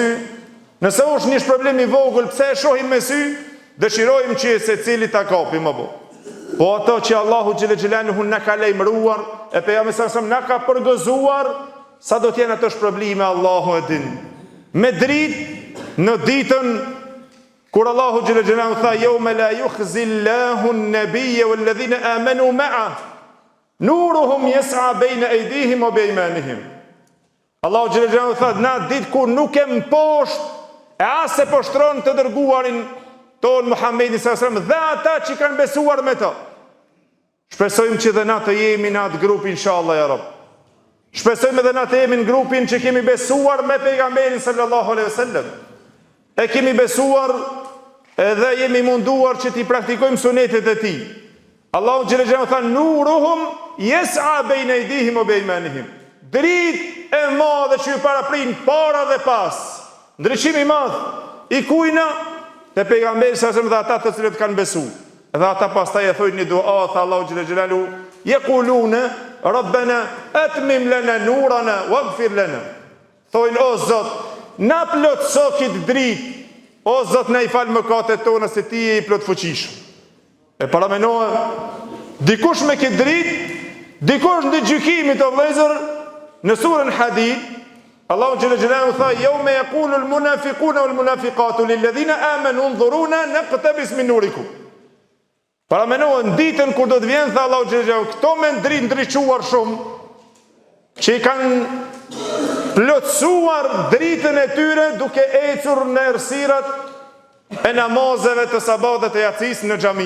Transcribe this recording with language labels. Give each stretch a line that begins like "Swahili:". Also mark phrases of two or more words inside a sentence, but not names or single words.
Albanian: Nëse është një problem i vogël, pse e shohim me sy, dëshirojmë që secili ta kapim apo. Po ato që Allahu xhelaluhu na ka lajmëruar, e pejgamberi sa na ka përgëzuar, sa do të jenë ato shpërblime, Allahu e din. Me dritë në ditën kur Allahu xhelaluhu tha
Arabic: يوم لا يخزي الله النبي والذين آمنوا مع نورهم يسعى بين أيديهم وبأيمانهم.
Albanian: Allahu xhelaluhu tha na ditë kur nuk e mposht e as e poshtron të dërguarin ton Muhammedin
Arabic: صلى الله عليه وسلم
Albanian: dhe ata që kanë besuar me to. Shpresojmë që dhe na të jemi në atë grup
Arabic: إن شاء الله يا رب.
Albanian: Shpresojmë edhe na të jemi në grupin që kemi besuar me pejgamberin
Arabic: صلى الله عليه وسلم.
Albanian: E kemi besuar edhe jemi munduar që t'i praktikojmë sunetet e tij. Allahu xhelaluhu tha
Arabic: نورهم يسعى بين أيديهم وبأيمانهم.
Albanian: Dritë e madhe që ju paraprin para dhe pas. Ndryshimi i madh i kujna te pejgamberi
Arabic: صلى الله عليه وسلم
Albanian: dhe ata të cilët kanë besuar. Dhe ata pastaj e thojnë një dua, tha Allahu xhelaluhu,
Arabic: يقولون ربنا أتمم لنا نورنا واغفر لنا.
Albanian: Thojnë o Zot, na plotëso këtë dritë. O Zot, na i fal mëkatet tona se ti je i plot fuqishëm. E paramendoj dikush me këtë dritë, dikush në gjykimit o vëllezër, në surën Hadid, Allahu xhelaluhu tha
Arabic: يوم يقول المنافقون والمنافقات للذين آمنوا انظرونا نقتبس من نوركم.
Albanian: Paramendoj në ditën kur do të vjen, tha Allahu xhelaluhu, këto me dritë ndriçuar shumë, që i kanë plotësuar dritën e tyre duke ecur në errësirat e namazeve të sabatit të yacis në xhami.